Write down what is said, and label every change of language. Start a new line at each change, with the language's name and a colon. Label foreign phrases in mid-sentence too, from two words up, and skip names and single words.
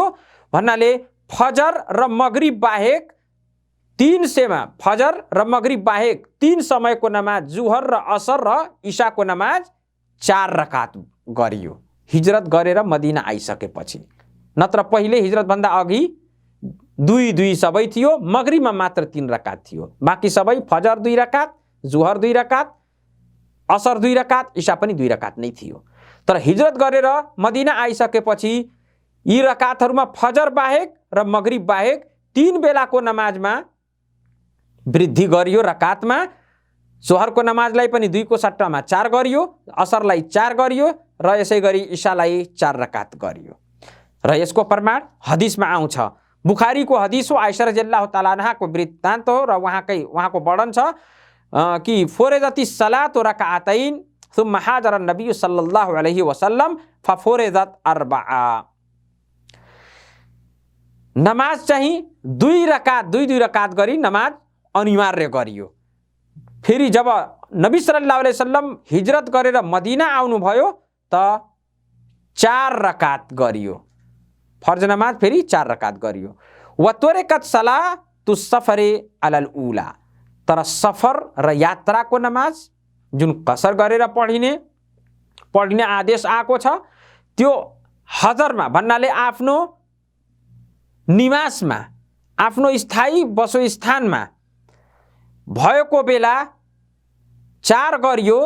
Nepali: भन्नाले फजर र मगरिब बाहेक 3 समयको नमाज, जुहर र असर र इशाको नमाज 4 रकात गरियो हिजरत गरेर मदीना आइसकेपछि। नत्र पहिले हिजरत भन्दा अघि 2 सबै थियो, मगरिबमा मात्र 3 रकात थियो। बाँकी सबै फजर 2 रकात, जुहर 2 रकात, असर 2 रकात, इशा पनि 2 रकात नै थियो। तर हिजरत गरेर मदीना आइसकेपछि यी रकातहरूमा फजर बाहेक र मगरिब बाहेक 3 बेलाको नमाजमा वृद्धि गरियो रकातमा। जोहरको नमाजलाई पनि 2 को सट्टामा 4 गरियो, असरलाई 4 गरियो र यसै गरी इशालाई 4 रकात गरियो। र यसको प्रमाण हदिसमा आउँछ। बुखारीको हदिस हो, आइशा
Arabic: رضي الله تعالى عنها
Nepali: वृत्तान्त हो र उहाँको वर्णन छ कि
Arabic: فرضت الصلاة ركعتين ثم هاجر النبي صلى الله عليه وسلم ففرضت 4.
Nepali: नमाज चाहिँ 2 रकात गरी नमाज अनिवार्य गरियो। फेरि जब नबी
Arabic: صلى الله عليه وسلم
Nepali: हिजरत गरेर मदीना आउनुभयो त 4 रकात गरियो, फर्ज नमाज फेरि 4 रकात गरियो।
Arabic: وتركت صلاة السفر على الأولى,
Nepali: तर सफर र यात्राको नमाज जुन कसर गरेर पढिने आदेश आएको छ त्यो हजरमा भन्नाले आफ्नो निवासमा, आफ्नो स्थायी बसोस्थानमा भएको बेला 4 गरियो।